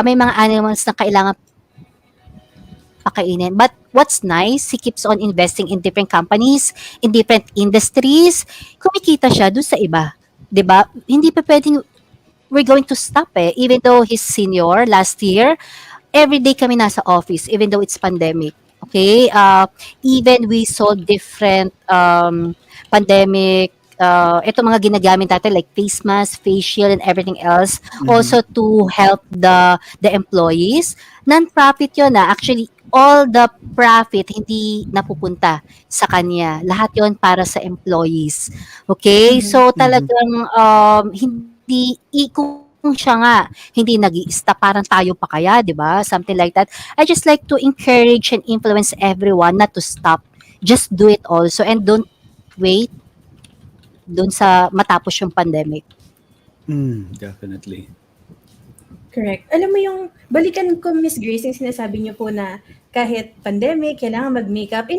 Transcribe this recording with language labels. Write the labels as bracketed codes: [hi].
[tl] May mga animals na kailangan pakainin. [en] But what's nice, he keeps on investing in different companies, in different industries. [tl] Kumikita siya doon sa iba. 'Di ba? [en] Hindi pa pwedeng we're going to stop eh. Even though he's senior last year, every day kami nasa office, even though it's pandemic. Okay? Even we saw different pandemic ito mga ginagamit natin like face mask, face shield, and everything else. Also to help the employees. [tl] Non-profit yun actually, all the profit hindi napupunta sa kanya. Lahat yon para sa employees. Okay? So talagang hindi kung siya nga hindi nag-i-stop, parang tayo pa kaya, 'di ba? [en] Something like that. I just like to encourage and influence everyone not to stop. Just do it also and don't wait doon sa matapos yung pandemic. Definitely. [tl] Correct. Alam mo yung, balikan ko Miss Grace, yung sinasabi niyo po na kahit pandemic, kailangan mag-makeup.